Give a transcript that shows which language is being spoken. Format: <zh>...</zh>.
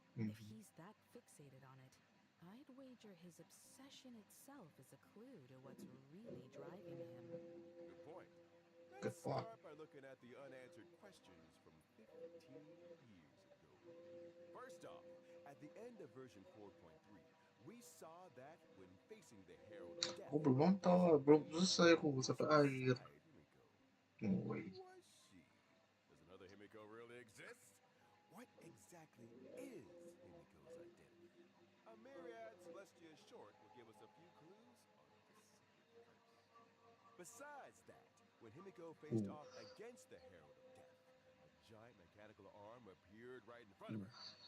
<en>If he's that fixated on it, I'd wager his obsession itself is a clue to what's really driving him. Good point. Good Let's point. start by looking at the unanswered questions from 15 years ago. First off, at the end of version 4.3, we saw that when facing the Herald of Death,</en> <id>Aku belum tahu, belum selesai aku sampai akhir.</id> <en>Himiko. No Who way. was she? Does another Himiko really exist? What exactly is Himiko's identity? A myriad Celestia short will give us a few clues on the secret verse. Besides that, when Himiko faced off against the Herald of Death, a giant mechanical arm appeared right in front of her.</en>